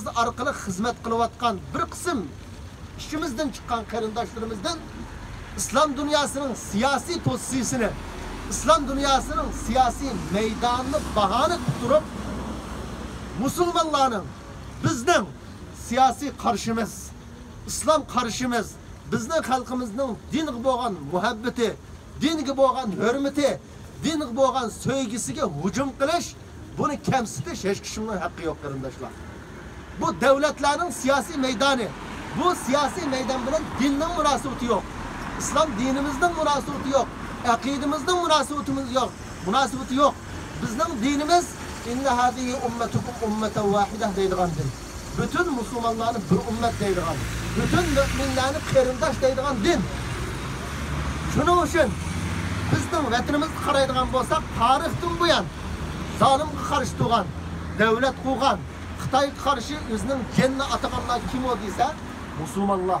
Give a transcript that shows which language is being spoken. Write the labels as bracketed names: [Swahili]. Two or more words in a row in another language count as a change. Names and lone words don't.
[Uzbek] orqali xizmat qilayotgan bir qism ishimizdan chiqqan qarindoshlarimizdan islom dunyosining siyosiy pozitsiyasini, islom dunyosining siyosiy maydonini bahona qilib turib, musulmonlarning bizning siyosiy qarshimiz, islom qarshimiz, bizning xalqimizning dinga bo'lgan muhabbati, dinga bo'lgan hurmati, dinga bo'lgan sevgisiga hujum qilish, buni kamsitish hech kimning haqqi yo'q qarindoshlar. Bu davlatlarning siyosiy maydoni. Bu siyosiy maydon bilan dinning munosabati yo'q. İslam dinimizning munosabati yo'q. Aqidamizning munosabati yo'q. Bizning dinimiz [Arabic] إن هذه أمتكم أمة واحدة [Uzbek] deydigan din. Bütün musulmonlarni bir ummat deydigan. Bütün müminlarni qarindosh deydigan din. Shuning uchun bizning vatanimizni qaraydigan bo'lsak, tarixdan buyon zolimga qarshi turgan, davlat qurgan, Xitoyga qarshi o'zining janni ataganlar kim o desa, musulmonlar.